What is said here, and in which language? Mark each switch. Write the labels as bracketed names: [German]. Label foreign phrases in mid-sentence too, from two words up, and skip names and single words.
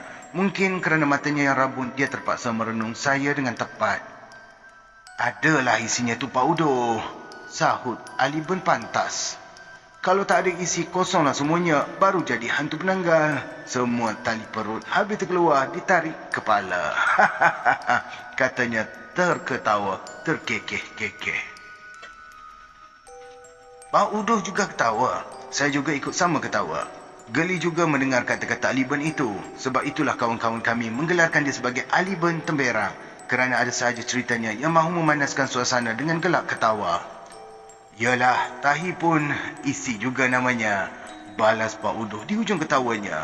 [Malay] Mungkin kerana matanya yang rabun, dia terpaksa merenung saya dengan tepat. Adalah isinya tu Pak Udoh, sahut Ali Ben pantas. Kalau tak ada isi, kosonglah semuanya, baru jadi hantu penanggal. Semua tali perut habis terkeluar, ditarik kepala. Katanya terketawa, terkekeh-kekeh. Pak Udoh juga ketawa. Saya juga ikut sama ketawa. Geli juga mendengar kata-kata Ali Ben itu. Sebab itulah kawan-kawan kami menggelarkan dia sebagai Ali Ben Temberang. Kerana ada sahaja ceritanya yang mahu memanaskan suasana dengan gelak ketawa. Yalah, tahi pun isi juga namanya, balas Pak Udoh di hujung ketawanya.